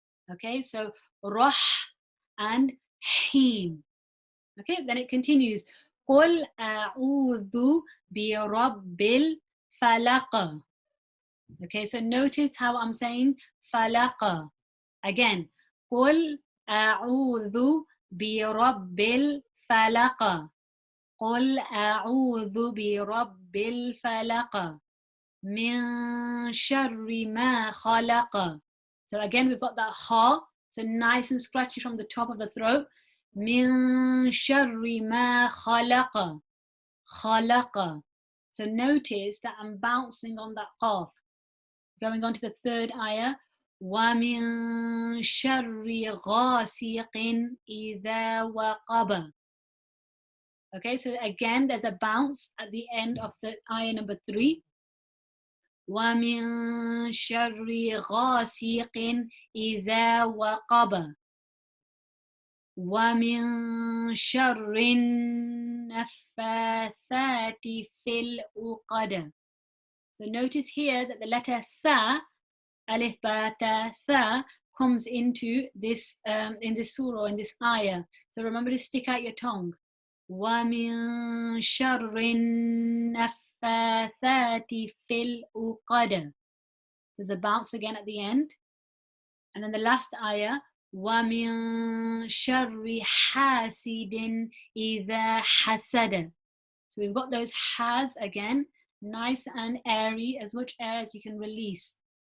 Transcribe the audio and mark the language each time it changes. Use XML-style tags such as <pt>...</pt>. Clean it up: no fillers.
<en>Okay, so Rah and Him. Okay, then it continues.</en> <ar>قل أعوذ برب الفلق.</ar> <en>Okay, so notice how I'm saying فلق.</en> <ar>Again, قل أعوذ برب الفلق. قل أعوذ برب الفلق. من شر ما خلق.</ar> <en>So again, we've got that ha, so nice and scratchy from the top of the throat.</en> <ar>من شر ما خلق. خلق.</ar> <en>So notice that I'm bouncing on that qaf. Going on to the third ayah.</en> <ar>ومن شر غاسق إذا وقب.</ar> <en>Okay, so again, there's a bounce at the end of the ayah number 3.</en> <ar>ومن شر غاسق إذا وقب. ومن شر النفاثات في العقد.</ar> <en>So notice here that the letter tha, alif ba ta tha, comes into this in this surah, in this ayah. So remember to stick out your tongue.</en> <ar>ومن شر النفاثات في العقد.</ar> <en>So the bounce again at the end. And then the last ayah,</en> <ar>وَمِن شَرِّ حَاسِدٍ إِذَا حَسَدَ.</ar> <en>So we've got those has again, nice and airy, as much air as you can release.</en>